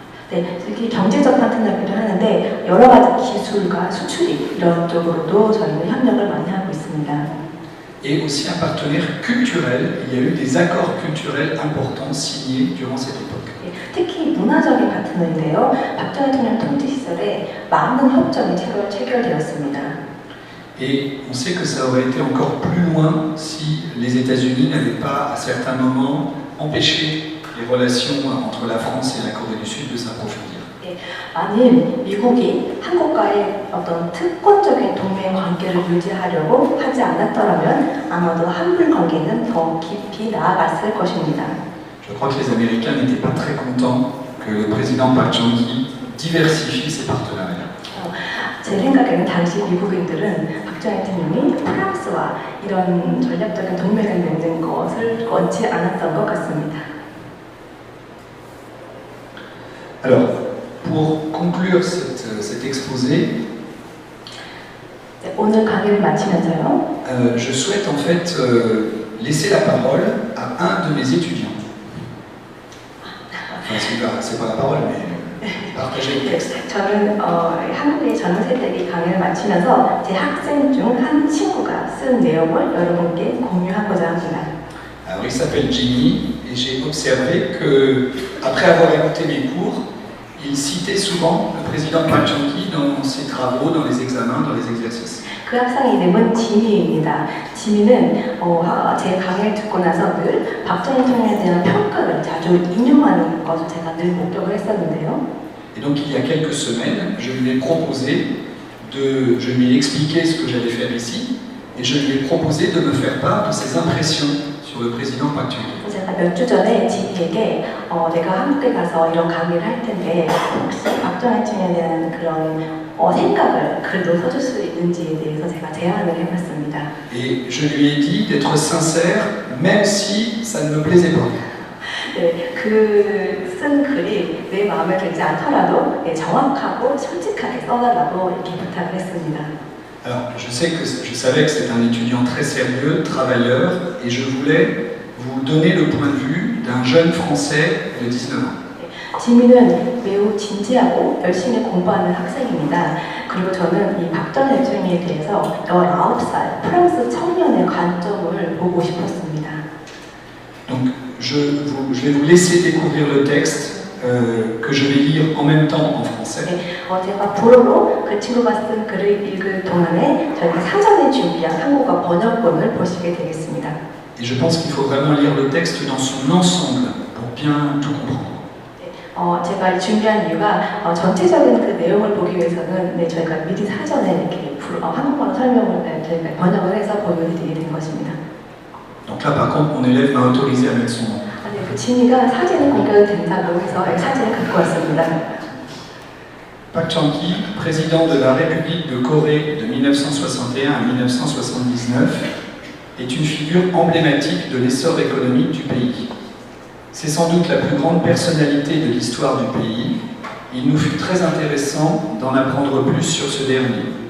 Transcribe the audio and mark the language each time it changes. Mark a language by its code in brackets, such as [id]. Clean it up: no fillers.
[ko] 네, 특히 경제적 파트너이기도 하는데 여러 가지 기술과 수출입 이런 쪽으로도 저희는 협력을 많이 하고 있습니다. [fr] Et aussi un partenaire culturel. Il y a eu des accords culturels importants signés durant cette époque. [ko] 네, 특히 문화적인 파트너인데요. 박정희 대통령 통치 시절에 많은 협정이 체결되었습니다. [fr] Et on sait que ça aurait été encore plus loin si les États-Unis n'avaient pas, à certains moments, empêché les relations entre la France et la Corée du Sud de s'approfondir. [ko] 만일 미국이 한국과의 어떤 특권적인 동맹 관계를 유지하려고 하지 않았더라면 아마도 한불 관계는 더 깊이 나아갔을 것입니다. [fr] Je crois que les Américains n'étaient pas très contents que le président Park Chung-hee diversifie ses partenariats. [ko] 제 생각에는 당시 미국인들은 박정희 대통령이 프랑스와 이런 전략적인 동맹을 맺는 것을 원치 않았던 것 같습니다. [fr] Alors, pour conclure cet exposé, [ko] 네, 오늘 강의를 마치면서요. [fr] je souhaite en fait laisser la parole à un de mes étudiants. Enfin, c'est pas la parole, mais partager le texte. [ko] 저는 한국의 젊은 세대의 강의를 마치면서 제 학생 중 한 친구가 쓴 내용을 여러분께 공유하고자 합니다. [fr] Alors, il s'appelle Jimmy et j'ai observé que, après avoir écouté mes cours, il citait souvent le président Park Chung-hee dans ses travaux, dans les examens, dans les exercices. [ko] 그 학생의 이름은 지미입니다. 지미는 제 강의를 듣고 나서 늘 박정희 대통령에 대한 평가를 자주 인용하는 것을 제가 늘 목격을 했었는데요. [fr] Et donc il y a quelques semaines, je lui ai proposé je lui ai expliqué ce que j'allais faire ici, et je lui ai proposé de me faire part de ses impressions sur le président Park Chung-hee. [ko] 제가 몇 주 전에 지미에게 내가 한국에 가서 이런 강의를 할 텐데 혹시 박정희 대통령에 대한 그런 생각을 글로 써줄 수 있는지에 대해서 제가 제안을 해봤습니다. [fr] Et je lui ai dit d'être sincère, même si ça ne me plaisait pas. [ko] 네, 그 쓴 글이 내 마음에 들지 않더라도 정확하고 솔직하게 써달라고 이렇게 부탁을 했습니다. [fr] Alors, je savais que c'est un étudiant très sérieux, travailleur, et je voulais vous donner le point de vue d'un jeune Français de 19 ans. [ko] 지민은 매우 진지하고 열심히 공부하는 학생입니다. 그리고 저는 이 박정희 대통령에 대해서 19살 프랑스 청년의 관점을 보고 싶었습니다. [fr] Donc, je vais vous laisser découvrir le texte que je vais lire en même temps en français. [ko] 제가 불어로 그 친구가 쓴 글을 읽을 동안에 저희가 사전에 준비한 한국어 번역본을 보시게 되겠습니다. [fr] Et je pense qu'il faut vraiment lire le texte dans son ensemble pour bien tout comprendre. [ko] 제가 준비한 이유가 전체적인 그 내용을 보기 위해서는 저희가 미리 사전에 이렇게 한국어로 설명을 저희가 번역을 해서 보여드리게 된 것입니다. [fr] Donc là, par contre, mon élève m'a autorisé à mettre son nom. [ko] 그 지미가 사진이 공개된다고 해서 사진을 갖고 왔습니다. [fr] Park Chung-hee, président de la République de Corée de 1961 à 1979, est une figure emblématique de l'essor économique du pays. C'est sans doute la plus grande personnalité de l'histoire du pays. Il nous fut très intéressant d'en apprendre plus sur ce dernier.